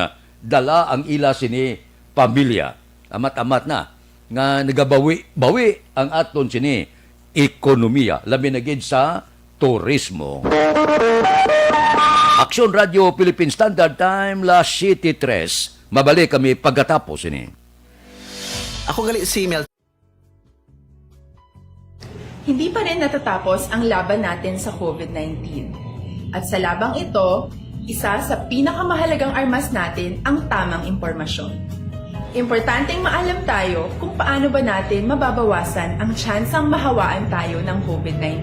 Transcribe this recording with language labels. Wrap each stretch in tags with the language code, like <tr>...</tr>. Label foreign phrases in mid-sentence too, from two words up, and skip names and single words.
<hil>Dala ang ila sini pamilya. Amat-amat na nga nagabawi-bawi ang aton sini ekonomiya labi na gid sa turismo. Aksyon Radio Philippine Standard Time, las 7:03. Mabalik kami pagkatapos ini. Ako gali si Mel.</hil> <tl>hindi pa rin natatapos ang laban natin sa COVID-19. At sa labang ito, isa sa pinakamahalagang armas natin ang tamang impormasyon. Importanteng maalam tayo kung paano ba natin mababawasan ang tsansang mahawaan tayo ng COVID-19.</tl>